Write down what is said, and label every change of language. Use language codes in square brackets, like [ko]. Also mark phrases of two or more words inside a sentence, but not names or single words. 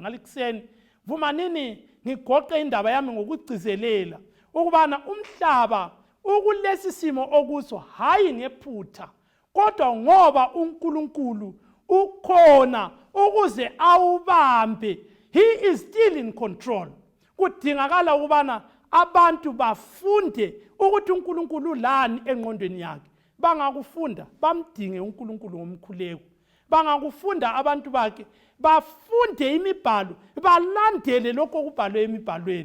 [nd] Ngalikuseni vumanini ngigoqe indaba yami ngokugcizelela ukubana umhlaba ukulesi simo okuso hayi ngephutha, kodwa ngoba uNkulunkulu ukhona ukuze awubambe. [en] He is still in control. [nd] Kudingakala ukubana abantu bafunde ukuthi uNkulunkulu lani engqondweni yakhe. Bangakufunda bamdinge uNkulunkulu ngomkhuleko. Bangakufunda abantu bakhe bafunde imibhalo, balandele lokho okubhalwe emibhalweni.